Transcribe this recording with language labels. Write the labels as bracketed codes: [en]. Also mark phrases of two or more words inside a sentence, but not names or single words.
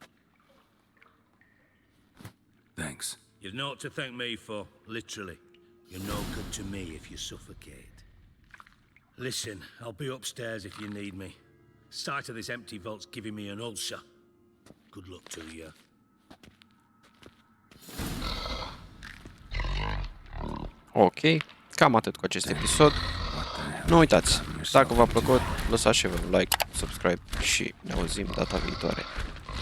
[en] Thanks. You've naught to thank me for, literally. You're no good to me if you suffocate. Listen, I'll be upstairs if you need me. Sight of this empty vault's giving me an ulcer. Good luck to you. [ro] Ok, cam atât cu acest episod. Nu uitați, dacă v-a plăcut, lăsați și vă un [en] like, subscribe [ro] și ne auzim data viitoare.